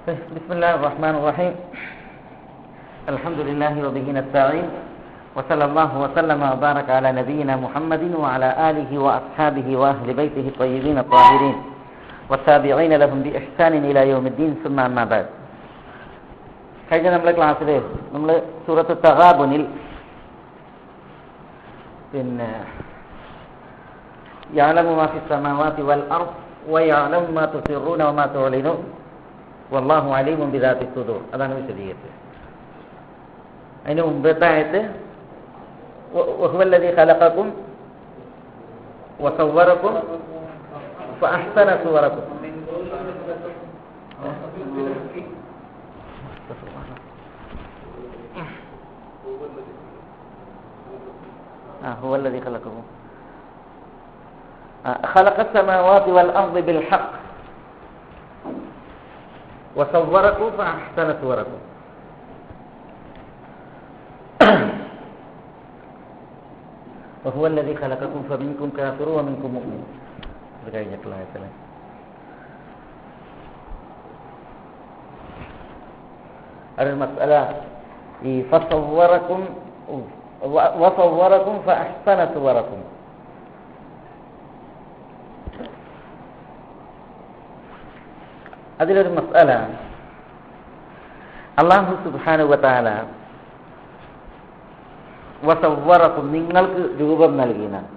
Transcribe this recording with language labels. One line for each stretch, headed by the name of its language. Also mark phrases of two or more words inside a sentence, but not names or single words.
Arabic: بسم الله الرحمن الرحيم. الحمد لله وبه نستعين وصلى الله وسلم وبارك على نبينا محمد وعلى آله وأصحابه وأهل بيته الطيبين الطاهرين والتابعين لهم بإحسان إلى يوم الدين ثم أما بعد.
Malayalam: കഴിഞ്ഞ നമ്മളെ ക്ലാസ്സിൽ നമ്മൾ സൂറത്ത് തഗാബുനിൽ
Arabic: يعلم ما في السماوات والأرض ويعلم ما تسرون وما تعلنون والله عليم بذات الصدور,
Malayalam: അതാണ് വിശദീകരിച്ചത്. അതിന് മുമ്പത്തെ ആയത്ത്
Arabic: وهو الذي خلقكم وصوركم فأحسن صوركم. هو الذي خلقكم خلق السماوات والأرض بالحق وصوركم فأحسن صوركم. وهو الذي خلقكم فمنكم كافر ومنكم مؤمن.
Malayalam: ഇത് കഴിഞ്ഞിട്ടുള്ള ആയത്തല്ലേ. ഒരു മസ്അല ഈ
Arabic: فصوركم وصوركم فأحسن صوركم.
Malayalam: അതിലൊരു മസ്അല,
Arabic: الله سبحانه وتعالى وصوركم
Malayalam: നിങ്ങൾക്ക് രൂപം നൽകിന.